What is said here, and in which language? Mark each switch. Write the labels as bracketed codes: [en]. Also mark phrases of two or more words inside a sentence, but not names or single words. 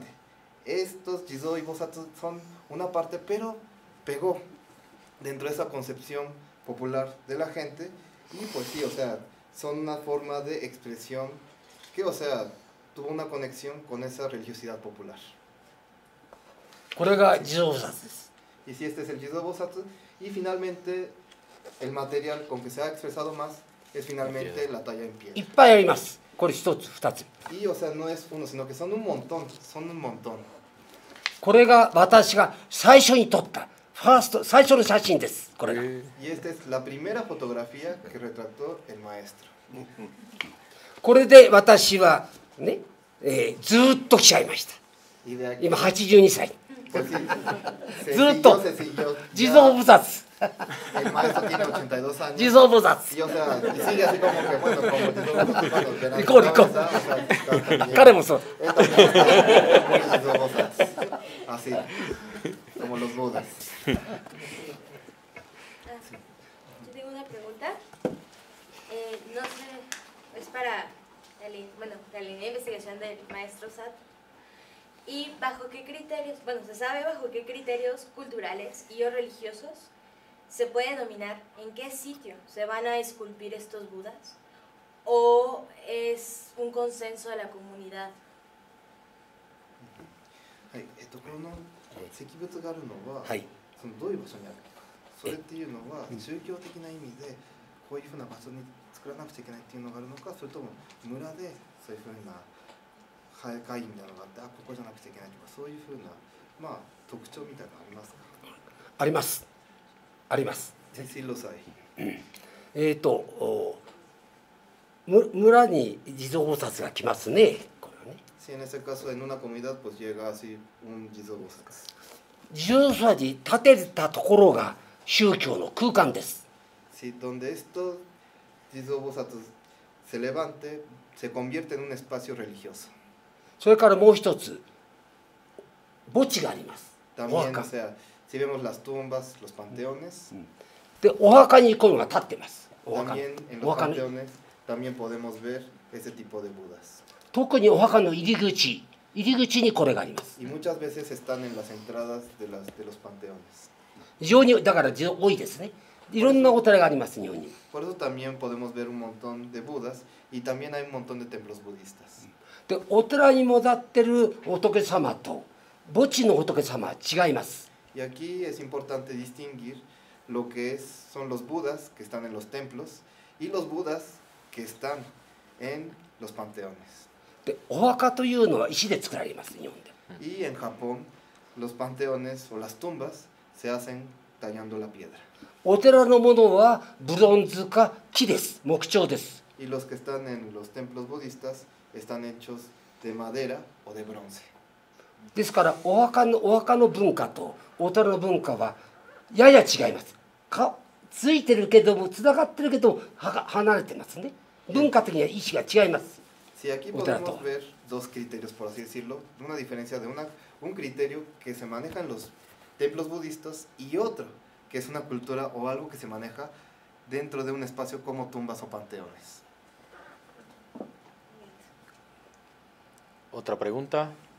[es] Estos Jizō y Bōsatsu son una parte, pero pegó dentro de esa concepción popular de la gente y pues sí, o sea, son una forma de expresión que, o sea, tuvo una conexión con esa religiosidad popular. Y sí, este es el Jizō-bōsatsu y finalmente el material con que se ha expresado más es finalmente la talla en piedra. Y o sea, no es uno, sino que son un montón, son un montón. [ja] これが私が最初に撮った最初の写真です。これが。 [es] Y esta es la primera fotografía que retrató el maestro. [ja] これで私はね、ずーっと来ちゃいました。今82歳。ずっと地蔵菩薩。 [es] El maestro tiene 82 años. [ja] 地蔵菩薩。 [es] Y o sea, y sigue así como que, bueno, como Jizō-bōsatsu. [ja] 行こう行こう。彼もそう。 [es] Así, como los Budas. Yo tengo una pregunta. No sé, es para la línea de investigación del maestro Sat. ¿Y bajo qué criterios, bueno, se sabe bajo qué criterios culturales y o religiosos se puede dominar en qué sitio se van a esculpir estos Budas? ¿O es un consenso de la comunidad? [ja] はい、この石仏があるのは、はい、そのどういう場所にあるのか、それっていうのは宗教的な意味でこういうふうな場所に作らなくちゃいけないっていうのがあるのか、それとも村でそういうふうな会議みたいなのがあって、ここじゃなくちゃいけないとか、そういうふうな、まあ、特徴みたいなのありますか？あります。あります。 [es] Sí los hay. [ja] 村に地蔵菩薩が来ますね。これはね。 [es] Sí, en ese caso, en una comunidad, pues llega así un Jizō-bōsatsu. [ja] 地蔵菩薩に建てたところが宗教の空間です。 [es] Sí, donde estos Jizō-bōsatsu se levante, se convierte en un espacio religioso. [ja] それからもう一つ、墓地があります。 [es] También, o sea, si vemos las tumbas, los panteones. [ja] で、お墓にこういうのが立ってます。 [es] También en los panteones también podemos ver ese tipo de Budas. [ja] 特にお墓の入り口にこれがあります。 [es] Y muchas veces están en las entradas de los panteones. [ja] 非常にだから多いですね。いろんなお寺があります日本に。 [es] Por eso también podemos ver un montón de Budas y también hay un montón de templos budistas. [ja] で、お寺にも立ってる仏様と墓地の仏様は違います。 [es] Y aquí es importante distinguir lo que son los Budas que están en los templos y los Budas que están en los panteones. [ja] で、お墓というのは石で作られます日本で。 [es] Y en Japón los panteones o las tumbas se hacen tallando la piedra. [ja] お寺のものはブロンズか木です。木彫です。 [es] Y los que están en los templos budistas están hechos de madera o de bronce. [ja] ですからお墓の文化とお寺の文化はやや違います。ついてるけどもつながってるけども離れてますね。文化的には意思が違います。 [es] Sí, aquí podemos ver dos criterios, por así decirlo, una diferencia de un criterio que se maneja en los templos budistas y otro, que es una cultura o algo que se maneja dentro de un espacio como tumbas o panteones. ¿Otra pregunta?